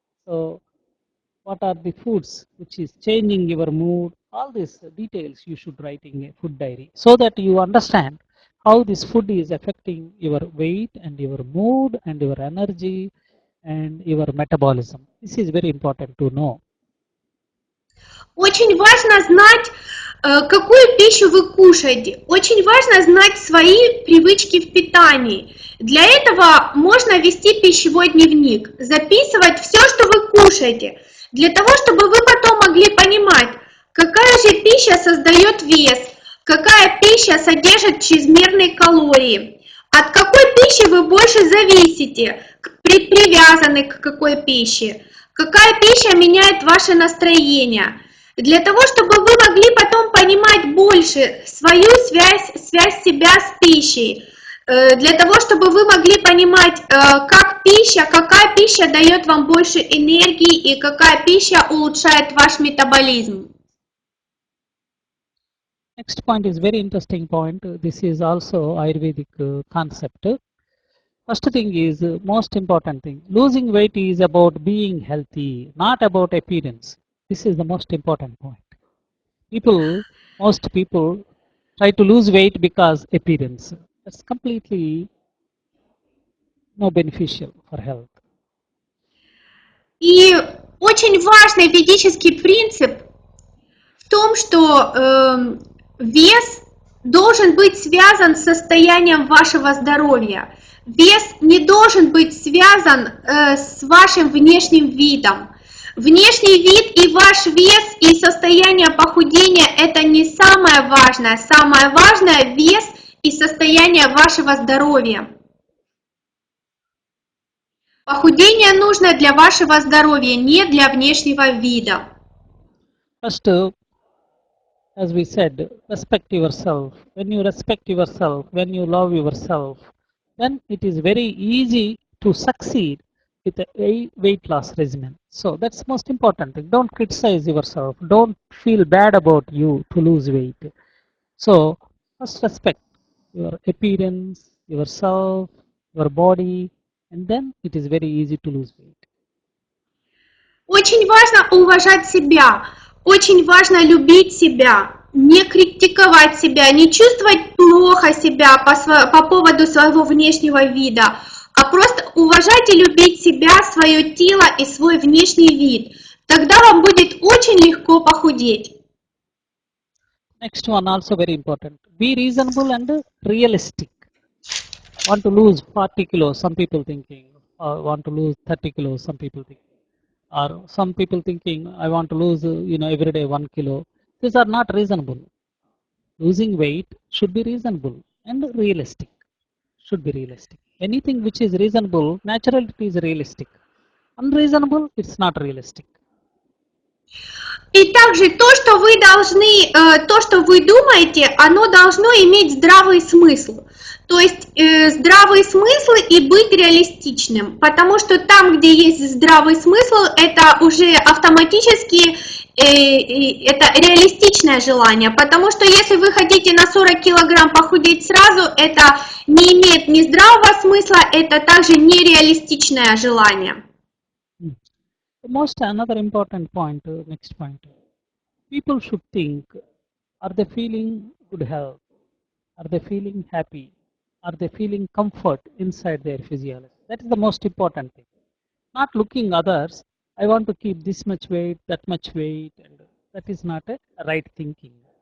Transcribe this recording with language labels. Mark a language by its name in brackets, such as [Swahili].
[English] So what are the foods which is changing your mood. All these details you should write in a food diary so that you understand how this food is affecting your weight and your mood and your energy and your metabolism. This is very important to know. [Russian] Очень важно знать, какую пищу вы кушаете. Очень важно знать свои привычки в питании. Для этого можно вести пищевой дневник, записывать все, что вы кушаете, для того, чтобы вы потом могли понимать, какая же пища создает вес, какая пища содержит чрезмерные калории, от какой пищи вы больше зависите, привязаны к какой пище, какая пища меняет ваше настроение. Для того, чтобы вы могли потом понимать больше свою связь себя с пищей, для того, чтобы вы могли понимать, какая пища дает вам больше энергии и какая пища улучшает ваш метаболизм. [English] Next point is very interesting point. This is also Ayurvedic concept. First thing is most important thing. Losing weight is about being healthy, not about appearance. This is the most important point. Most people try to lose weight because appearance. That's completely no beneficial for health. [Russian] И очень важный ведический принцип в том, что вес должен быть связан с состоянием вашего здоровья. Вес не должен быть связан с вашим внешним видом. Внешний вид и ваш вес и состояние похудения – это не самое важное. Самое важное – вес и состояние вашего здоровья. Похудение нужно для вашего здоровья, не для внешнего вида. [English] First, as we said, respect yourself. When you respect yourself, when you love yourself, then it is very easy to succeed with a weight loss regimen. So that's most important thing. Don't criticize yourself. Don't feel bad about you to lose weight. So first respect your appearance, yourself, your body, and then it is very easy to lose weight. [Russian] Очень важно уважать себя, очень важно любить себя, не критиковать себя, не чувствовать плохо себя по поводу своего внешнего вида, а просто уважать и любить себя, свое тело и свой внешний вид. Тогда вам будет очень легко похудеть. [English] Next one also very important. Be reasonable and realistic. Want to lose 40 kilos, some people thinking. Want to lose 30 kilos, some people thinking. Or some people thinking, I want to lose, every day 1 kilo. These are not reasonable. Losing weight should be reasonable and realistic. Should be realistic. Anything which is reasonable, naturally it is realistic. Unreasonable, it's not realistic. [Russian] И также то, что вы думаете, оно должно иметь здравый смысл. То есть здравый смысл и быть реалистичным, потому что там, где есть здравый смысл, это уже автоматически это реалистичное желание, потому что если вы хотите на 40 килограмм похудеть сразу, это не имеет ни здравого смысла, это также нереалистичное желание. [English] Another important point, next point. People should think, are they feeling good health? Are they feeling happy? Are they feeling comfort inside their physiology? That is the most important thing. Not looking others, I want to keep this much weight, that much weight, and that is not a right thinking.